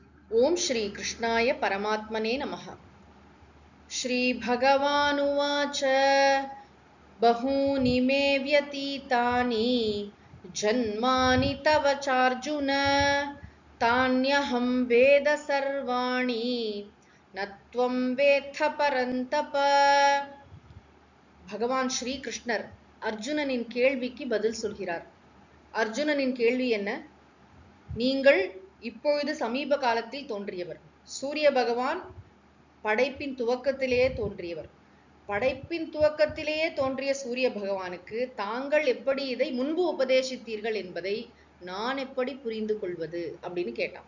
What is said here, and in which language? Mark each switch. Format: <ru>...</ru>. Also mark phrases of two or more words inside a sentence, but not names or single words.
<sa>ओम श्री कृष्णाय परमात्मने नमः। श्री भगवानुवाच बहूनि मे व्यतीतानि जन्मानि तव चार्जुन तान्यहं वेद सर्वाणि न त्वं वेत्थ परन्तप।</sa> <ta>भगवान श्री कृष्णர் அர்ஜுனனின் கேள்விக்கு பதில் சொல்கிறார். அர்ஜுனனின் கேள்வி என்ன? நீங்கள் இப்பொழுது சமீப காலத்தில் தோன்றியவர். சூரிய பகவான் படைப்பின் துவக்கத்திலேயே தோன்றியவர். படைப்பின் துவக்கத்திலேயே தோன்றிய சூரிய பகவானுக்கு தாங்கள் எப்படி இதை முன்பு உபதேசித்தீர்கள் என்பதை நான் எப்படி புரிந்து கொள்வது அப்படின்னு கேட்டான்.</ta>